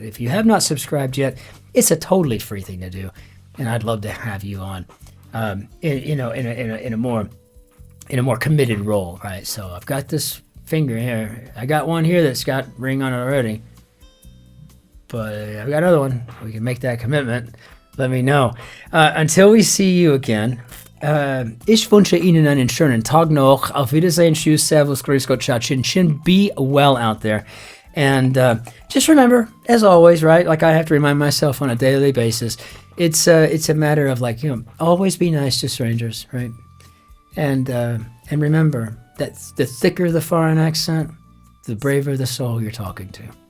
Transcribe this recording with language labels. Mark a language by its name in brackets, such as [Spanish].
[English] If you have not subscribed yet, it's a totally free thing to do, and I'd love to have you on, in a more committed role, right? So I've got this finger here. I got one here that's got ring on it already, but I've got another one. We can make that commitment. Let me know. Until we see you again, [German] ich wünsche Ihnen einen schönen Tag noch. Auf Wiedersehen. Tschüss, Servus, Grüß Gott, [Italian] Ciao, Cin-Cin. [English] Be well out there. And just remember, as always, right, like I have to remind myself on a daily basis, it's a matter of always be nice to strangers, right? And remember that the thicker the foreign accent, the braver the soul you're talking to.